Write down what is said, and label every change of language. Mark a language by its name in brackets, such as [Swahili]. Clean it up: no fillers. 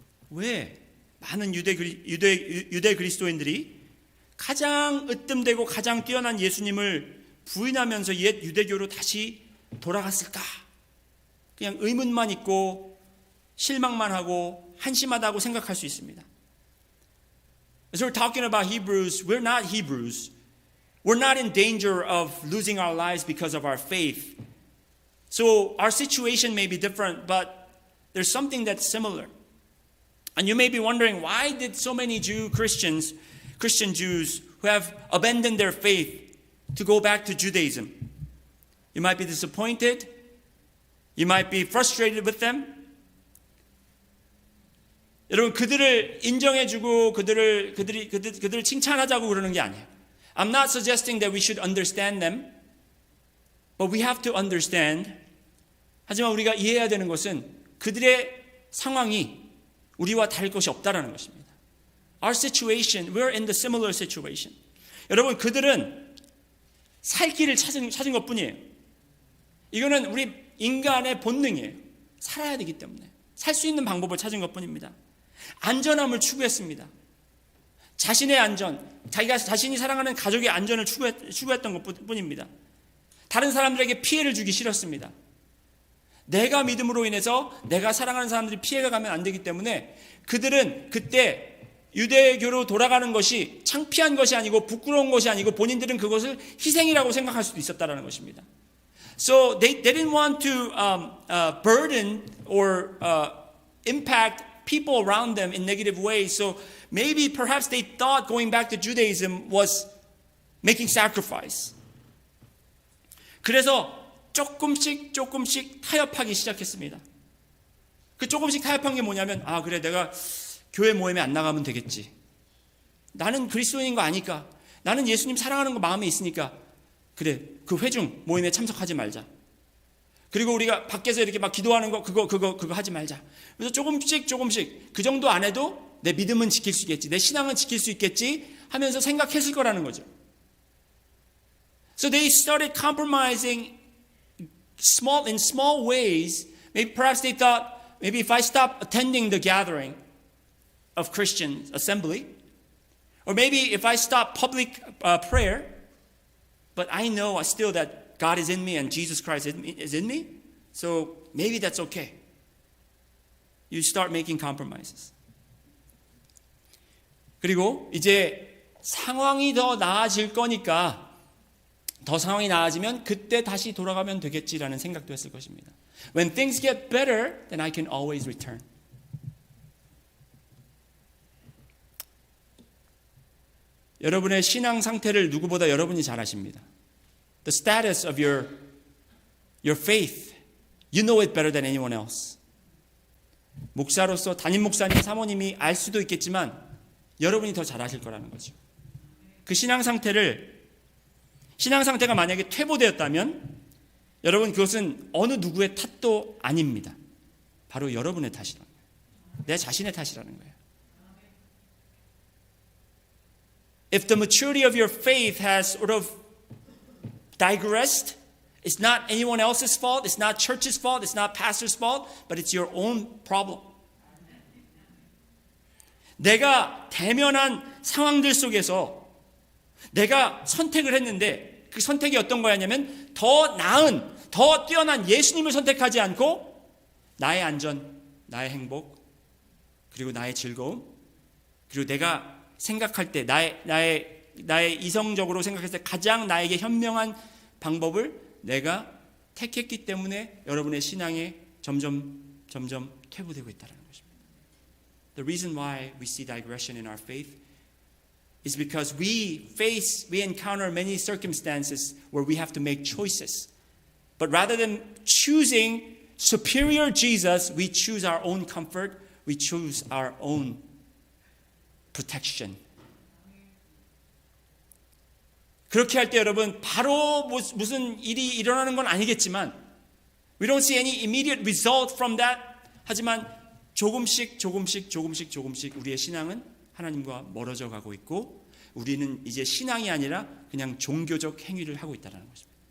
[Korean] 왜 많은 유대 그리스도인들이 가장 으뜸되고 가장 뛰어난 예수님을 부인하면서 옛 유대교로 다시 돌아갔을까? 그냥 의문만 있고 실망만 하고 한심하다고 생각할 수 있습니다. [English] As we're talking about Hebrews, we're not Hebrews. We're not in danger of losing our lives because of our faith. So our situation may be different, but there's something that's similar. And you may be wondering, why did so many Christian Jews who have abandoned their faith to go back to Judaism? You might be disappointed. You might be frustrated with them. [Korean] 여러분, 그들을 인정해주고 그들을 칭찬하자고 그러는 게 아니에요. [English] I'm not suggesting that we should understand them, but we have to understand. [Korean] 하지만 우리가 이해해야 되는 것은 그들의 상황이 우리와 다를 것이 없다라는 것입니다. [English] Our situation, we're in the similar situation. [Korean] 여러분, 그들은 살 길을 찾은 것뿐이에요. 이거는 우리 인간의 본능이에요. 살아야 되기 때문에 살 수 있는 방법을 찾은 것뿐입니다. 안전함을 추구했습니다. 자신의 안전, 자신이 사랑하는 가족의 안전을 추구했던 것뿐입니다. 다른 사람들에게 피해를 주기 싫었습니다. 내가 믿음으로 인해서 내가 사랑하는 사람들이 피해가 가면 안 되기 때문에 그들은 그때 유대교로 돌아가는 것이 창피한 것이 아니고 부끄러운 것이 아니고 본인들은 그것을 희생이라고 생각할 수도 있었다라는 것입니다. [English] So they didn't want to burden or impact people around them in negative ways. So maybe perhaps they thought going back to Judaism was making sacrifice. [Korean] 그래서 조금씩 타협하기 시작했습니다. 그 조금씩 타협한 게 뭐냐면 그래 내가 교회 모임에 안 나가면 되겠지. 나는 그리스도인인 거 아니까. 나는 예수님 사랑하는 거 마음에 있으니까. 그래 그 회중 모임에 참석하지 말자. 그리고 우리가 밖에서 이렇게 막 기도하는 거 그거 하지 말자. 그래서 조금씩 그 정도 안 해도 내 믿음은 지킬 수 있겠지. 내 신앙은 지킬 수 있겠지 하면서 생각했을 거라는 거죠. [English] So they started compromising in small ways. Maybe perhaps they thought maybe if I stop attending the gathering of Christian assembly, or maybe if I stop public prayer, but I know still that God is in me and Jesus Christ is in me, so maybe that's okay. You start making compromises. [Korean] 그리고 이제 상황이 더 나아질 거니까 더 상황이 나아지면 그때 다시 돌아가면 되겠지라는 생각도 했을 것입니다. [English] When things get better, then I can always return. [Korean] 여러분의 신앙 상태를 누구보다 여러분이 잘 아십니다. [English] The status of your faith, you know it better than anyone else. [Korean] 목사로서 담임 목사님, 사모님이 알 수도 있겠지만 여러분이 더 잘 아실 거라는 거죠. 그 신앙 상태가 만약에 퇴보되었다면 여러분 그것은 어느 누구의 탓도 아닙니다. 바로 여러분의 탓이라는 거예요. 내 자신의 탓이라는 거예요. [English] If the maturity of your faith has sort of digressed, it's not anyone else's fault, it's not church's fault, it's not pastor's fault, but it's your own problem. [Korean] 내가 대면한 상황들 속에서 내가 선택을 했는데 그 선택이 어떤 거였냐면 더 나은, 더 뛰어난 예수님을 선택하지 않고 나의 안전, 나의 행복, 그리고 나의 즐거움, 그리고 내가 생각할 때 나의 이성적으로 생각했을 때 가장 나에게 현명한 방법을 내가 택했기 때문에 여러분의 신앙에 점점 퇴보되고 있다는 것입니다. [English] The reason why we see digression in our faith is because we encounter many circumstances where we have to make choices. But rather than choosing superior Jesus, we choose our own comfort, we choose our own protection. [Korean] 그렇게 할 때 여러분 바로 무슨 일이 일어나는 건 아니겠지만 [English] we don't see any immediate result from that. [Korean] 하지만 조금씩 우리의 신앙은 하나님과 멀어져 가고 있고 우리는 이제 신앙이 아니라 그냥 종교적 행위를 하고 있다는 것입니다.